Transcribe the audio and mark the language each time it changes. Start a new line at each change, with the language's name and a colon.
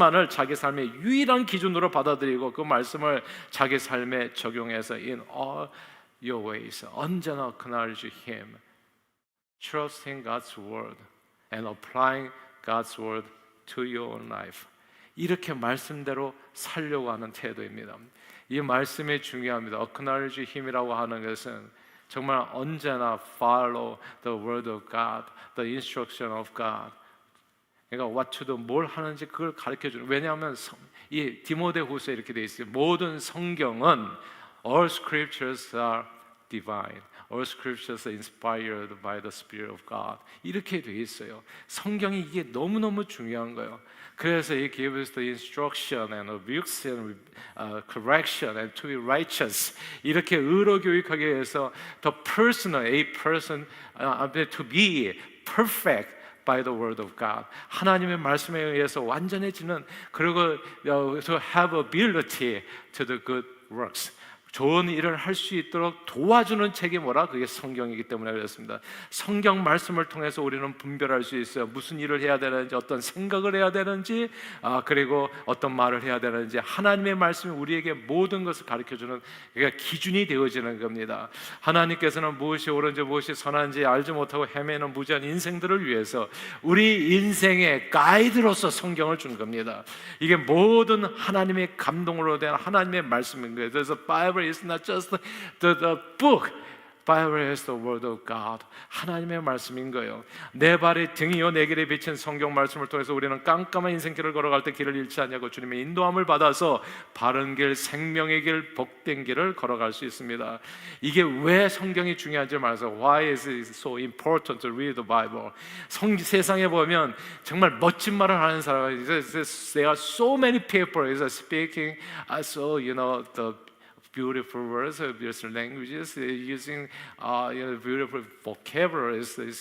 Korean: 자기 삶의 유일한 기준으로 받아들이고 그 말씀을 자기 삶에 적용해서
English: in all your ways
Korean: 언제나
English: acknowledge Him, trusting God's word and applying God's word to your own life.
Korean: 이렇게 말씀대로 살려고 하는 태도입니다. 이 말씀이 중요합니다.
English: acknowledge Him이라고
Korean: 하는 것은 정말 언제나
English: follow the word of God, the instruction of God.
Korean: 그러니까
English: what to do,
Korean: 뭘 하는지 그걸 가르쳐주는. 왜냐하면 이 디모데후서에 이렇게 돼 있어요. 모든 성경은
English: all scriptures are divine. All scriptures are inspired by the Spirit of God.
Korean: 이렇게 돼 있어요. 성경이 이게 너무너무 중요한 거예요. 그래서
English: it gives the instruction and rebukes and correction and to be righteous.
Korean: 이렇게 의로 교육하기 위해서
English: the personal, a person to be perfect by the word of God.
Korean: 하나님의 말씀에 의해서 완전해지는, 그리고
English: to have ability to the good works.
Korean: 좋은 일을 할 수 있도록 도와주는 책이 뭐라? 그게 성경이기 때문에 그렇습니다. 성경 말씀을 통해서 우리는 분별할 수 있어요. 무슨 일을 해야 되는지, 어떤 생각을 해야 되는지, 그리고 어떤 말을 해야 되는지. 하나님의 말씀이 우리에게 모든 것을 가르쳐주는, 그러니까 기준이 되어지는 겁니다. 하나님께서는 무엇이 옳은지 무엇이 선한지 알지 못하고 헤매는 무지한 인생들을 위해서 우리 인생의 가이드로서 성경을 준 겁니다. 이게 모든 하나님의 감동으로 된 하나님의 말씀인 거예요. 그래서
English: Bible is not just the book. Bible is the word of God.
Korean: 하나님의 말씀인 거예요. 내 발이 등이요 내 길에 비친 성경 말씀을 통해서 우리는 깜깜한 인생길을 걸어갈 때 길을 잃지 않냐고 주님의 인도함을 받아서 바른 길, 생명의 길, 복된 길을 걸어갈 수 있습니다. 이게 왜 성경이 중요한지 말해서
English: Why is it so important to read the Bible?
Korean: 세상에 보면 정말 멋진 말을 하는 사람이
English: There are so many people speaking so the beautiful words, beautiful languages, using beautiful vocabularies.